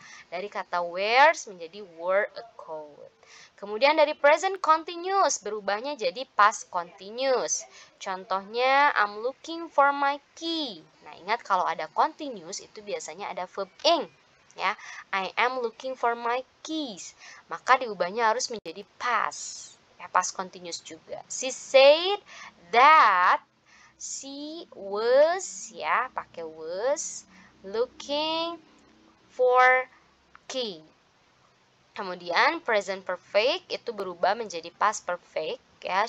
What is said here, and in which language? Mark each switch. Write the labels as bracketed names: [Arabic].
[Indonesian] Dari kata wears menjadi [English] wore a coat. [Indonesian] Kemudian dari present continuous berubahnya jadi past continuous. Contohnya, [English] I'm looking for my key. [Indonesian] Nah, ingat kalau ada continuous itu biasanya ada verb ing. [English] Ya, I am looking for my keys. [Indonesian] Maka diubahnya harus menjadi past. Ya, past continuous juga. [English] She said that she was, ya, [Indonesian] pakai [English] was, looking for key. [Indonesian] Kemudian present perfect itu berubah menjadi past perfect ya.